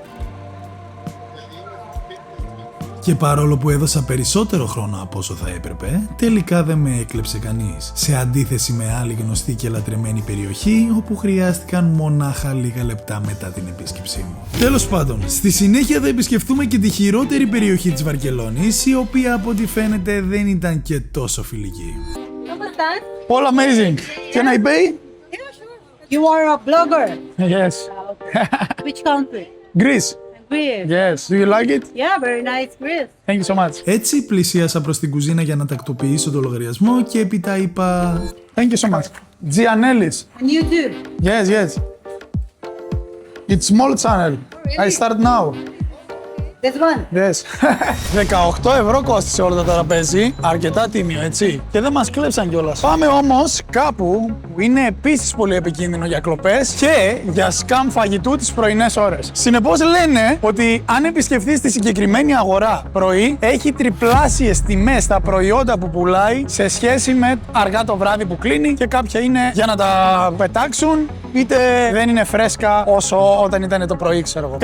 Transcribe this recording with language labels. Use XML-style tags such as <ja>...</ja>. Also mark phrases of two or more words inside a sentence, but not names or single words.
<el>Και παρόλο που έδωσα περισσότερο χρόνο από όσο θα έπρεπε, τελικά δεν με έκλεψε κανείς. Σε αντίθεση με άλλη γνωστή και λατρεμένη περιοχή, όπου χρειάστηκαν μονάχα λίγα λεπτά μετά την επίσκεψή μου. Τέλος πάντων, στη συνέχεια θα επισκεφτούμε και τη χειρότερη περιοχή της Βαρκελόνης, η οποία από ό,τι φαίνεται δεν ήταν και τόσο φιλική.</el> <en>All amazing. Can I pay? You are a blogger. Yes. Which country? Greece. Greece. Yes. Do you like it? Yeah, very nice Greece. Thank you so much.</en> <el>Έτσι πλησίασα προς την κουζίνα για να τακτοποιήσω το λογαριασμό και έπειτα είπα...</el> <en>Thank you so much. Gianellis. And you too. Yes, yes. It's small channel. I start now. This one. Yes.</en> <el>18 ευρώ κόστησε όλο το τραπέζι. Αρκετά τίμιο, έτσι. Και δεν μας κλέψαν κιόλας. Πάμε όμως κάπου που είναι επίσης πολύ επικίνδυνο για κλοπές και για σκάμ φαγητού τις πρωινές ώρες. Συνεπώς λένε ότι αν επισκεφθείς τη συγκεκριμένη αγορά πρωί, έχει τριπλάσιες τιμές τα προϊόντα που πουλάει σε σχέση με αργά το βράδυ που κλείνει και κάποια είναι για να τα πετάξουν, είτε δεν είναι φρέσκα όσο όταν ήταν το πρωί, ξέρω εγώ.</el>